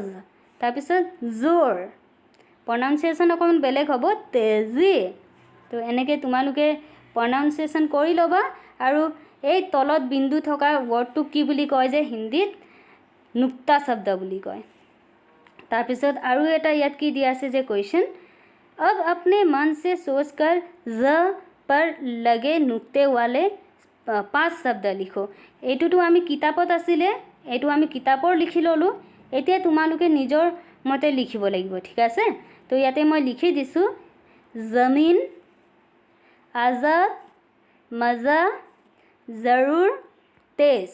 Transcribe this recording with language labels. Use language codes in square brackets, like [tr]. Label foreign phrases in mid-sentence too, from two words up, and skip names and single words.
[as] তাৰপিছত জোৰ, প্ৰনাউন্সিয়েশ্যন অকণমান বেলেগ হ'ব, তেজি। তো এনেকৈ তোমালোকে প্ৰনাউন্সিয়েশ্যন কৰি ল'বা। আৰু এই তলত বিন্দু থকা ৱৰ্ডটোক কি বুলি কয় যে হিন্দীত নুক্তা শব্দ বুলি কয়। তাৰপিছত আৰু এটা ইয়াত কি দিয়া আছে যে কুৱেশ্যন, [hi] अब अपने मन से सोचकर ज पर लगे नुक्ते वाले 5 [as] শব্দ লিখো। এইটোতো আমি কিতাপত আছিলে, এইটো আমি কিতাপৰ লিখি ল'লোঁ। এতিয়া তোমালোকে নিজৰ মতে লিখিব লাগিব, ঠিক আছে। তো ইয়াতে মই লিখি দিছোঁ, জমিন, আজাদ, মজা, জৰুৰ, তেজ।